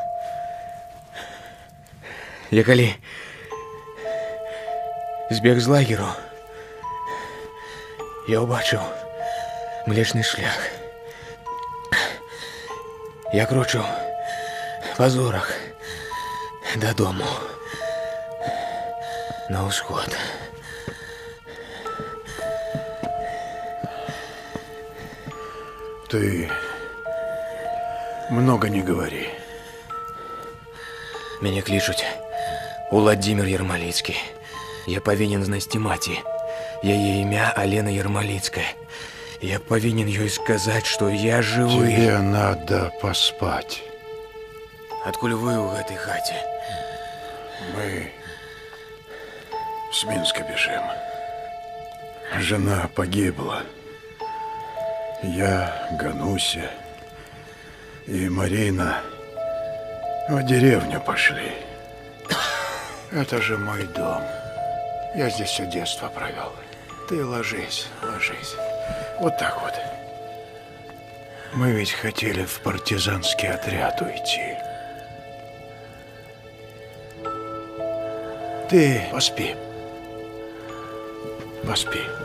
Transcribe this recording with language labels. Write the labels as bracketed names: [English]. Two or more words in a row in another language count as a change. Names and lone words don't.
[Belarusian] Я калі збег з лагеру, я ўбачыў млечны шлях. Я крочу па зорах дадому на ўсход. [Russian] Ты много не говори. [Belarusian] Мяне клічуць Уладзімір Ярмаліцкі. Я павінен знайсці маці. Яе імя Алена Ярмаліцкая. Я павінен ёй сказаць, што я жывы. [Russian] Тебе надо поспать. [Belarusian] Адкуль вы ў гэтай хаце? [Russian] Мы с Минска бежим. Жена погибла. Я, Гануся и Марина в деревню пошли. Это же мой дом. Я здесь все детство провел. Ты ложись, ложись. Вот так вот. Мы ведь хотели в партизанский отряд уйти. Ты поспи. Поспи.